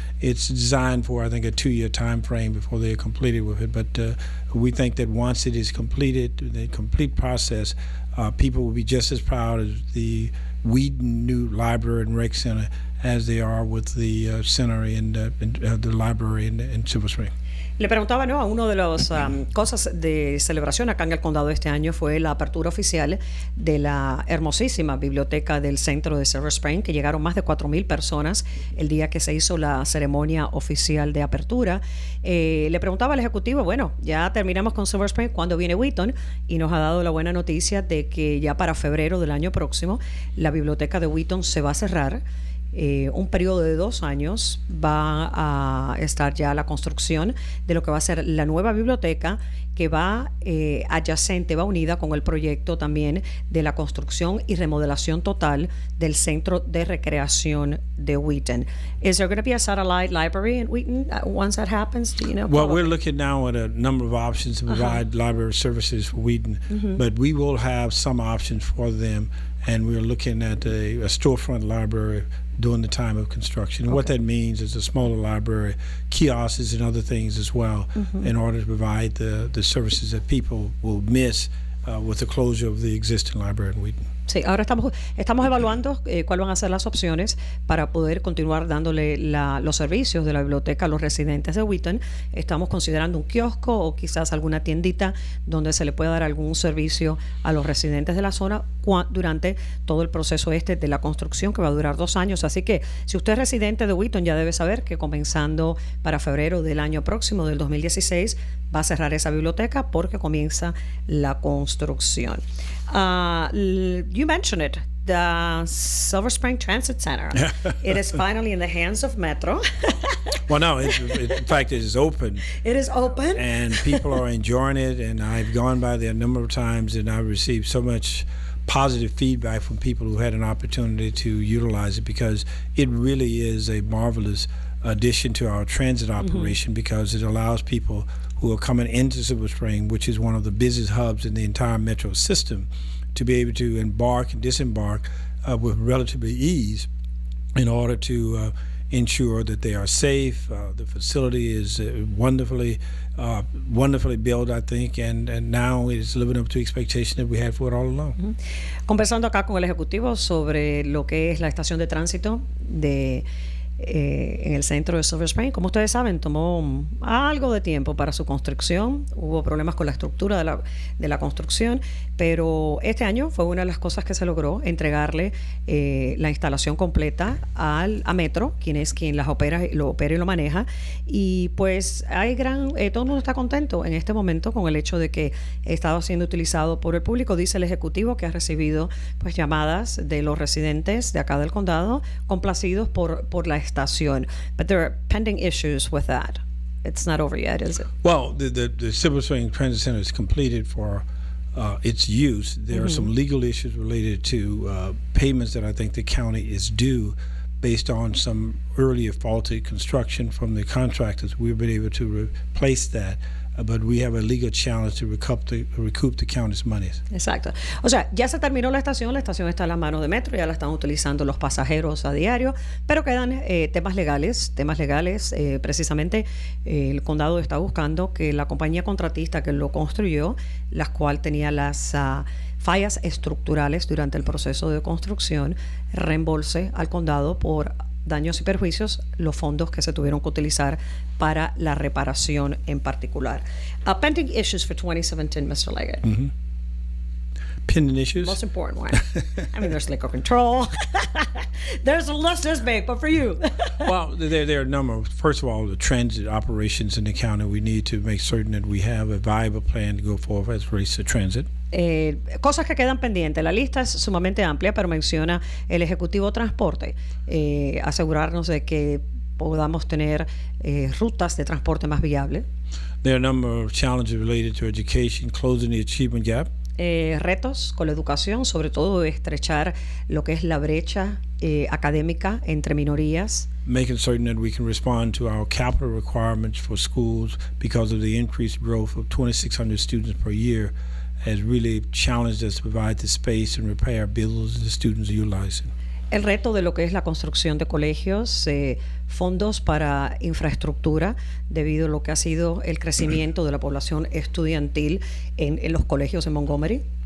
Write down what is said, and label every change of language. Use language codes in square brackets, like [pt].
[en] It's designed for, I think, a 2-year time frame before they're completed with it. But we think that once it is completed, the complete process, people will be just as proud of the Wheaton new library and rec center as they are with the center and the library in Silver Spring. [es] Le preguntaba, ¿no? Una de las cosas de celebración acá en el condado este año fue la apertura oficial de la hermosísima biblioteca del centro de Silver Spring, que llegaron más de 4,000 personas el día que se hizo la ceremonia oficial de apertura. Le preguntaba al ejecutivo, bueno, ya terminamos con Silver Spring, ¿cuándo viene Wheaton? Y nos ha dado la buena noticia de que ya para febrero del año próximo la biblioteca de Wheaton se va a cerrar. Un periodo de 2 años va a estar ya la construcción de lo que va a ser la nueva biblioteca que va adyacente, va unida con el proyecto también de la construcción y remodelación total del centro de recreación de Wheaton. [en] Is there going to be a satellite library in Wheaton once that happens? Do you know? Well, we're looking now at a number of options to provide library services for Wheaton, but we will have some options for them, and we're looking at a storefront library during the time of construction. And what that means is a smaller library, kiosks and other things as well, in order to provide the services that people will miss with the closure of the existing library in Wheaton. [es] Sí, ahora estamos evaluando cuáles van a ser las opciones para poder continuar dándole los servicios de la biblioteca a los residentes de Wheaton. Estamos considerando un kiosco o quizás alguna tiendita donde se le pueda dar algún servicio a los residentes de la zona durante todo el proceso de la construcción, que va a durar 2 años. Así que si usted es residente de Wheaton, ya debe saber que comenzando para febrero del año próximo, del 2016, va a cerrar esa biblioteca porque comienza la construcción. [en] You mentioned it, the Silver Spring Transit Center. It is finally in the hands of Metro. Well, no, in fact, it is open. It is open. And people are enjoying it, and I've gone by there a number of times, and I've received so much positive feedback from people who had an opportunity to utilize it, because it really is a marvelous addition to our transit operation, because it allows people who are coming into Silver Spring, which is one of the busiest hubs in the entire metro system, to be able to embark and disembark with relatively ease in order to ensure that they are safe. The facility is wonderfully built, I think, and now it's living up to expectation that we had for it all along. [es] Conversando acá con el ejecutivo sobre lo que es la estación de tránsito en el centro de Silver Spring. Como ustedes saben, tomó algo de tiempo para su construcción. Hubo problemas con la estructura de la construcción, pero este año fue una de las cosas que se logró, entregarle la instalación completa a Metro, quien lo opera y lo maneja. Y pues todo el mundo está contento en este momento con el hecho de que estaba siendo utilizado por el público. Dice el ejecutivo que ha recibido pues llamadas de los residentes de acá del condado complacidos por la estación. [en] But there are pending issues with that. It's not over yet, is it? Well, the Silver Spring Transit Center is completed for its use. There are some legal issues related to payments that I think the county is due based on some earlier faulty construction from the contractors. We've been able to replace that. But we have a legal challenge to recoup the county's monies. [es] Exacto. O sea, ya se terminó la estación está en la mano de Metro, ya la están utilizando los pasajeros a diario, pero quedan temas legales. Precisamente el condado está buscando que la compañía contratista que lo construyó, la cual tenía las fallas estructurales durante el proceso de construcción, reembolse al condado por daños y perjuicios los fondos que se tuvieron que utilizar para la reparación en particular. [en] Pending issues for 2017, Mr. Leggett. Pending issues? Most important one. I mean, there's liquor control. There's a list this big, but for you. Well, there are a number. First of all, the transit operations in the county, we need to make certain that we have a viable plan to go forward as it relates to transit. [es] Cosas que quedan pendientes. La lista es sumamente amplia, pero menciona el Ejecutivo Transporte. Asegurarnos de que podamos tener rutas de transporte más viables. [en] There are a number of challenges related to education, closing the achievement gap. [es] Retos con la educación, sobre todo estrechar lo que es la brecha académica entre minorías. [en] Making certain that we can respond to our capital requirements for schools because of the increased growth of 2,600 students per year has really challenged us to provide the space and repair buildings the students are utilizing. [es] El reto de lo que es la construcción de colegios, fondos para infraestructura, debido a lo que ha sido el crecimiento de la población estudiantil en los colegios en Montgomery.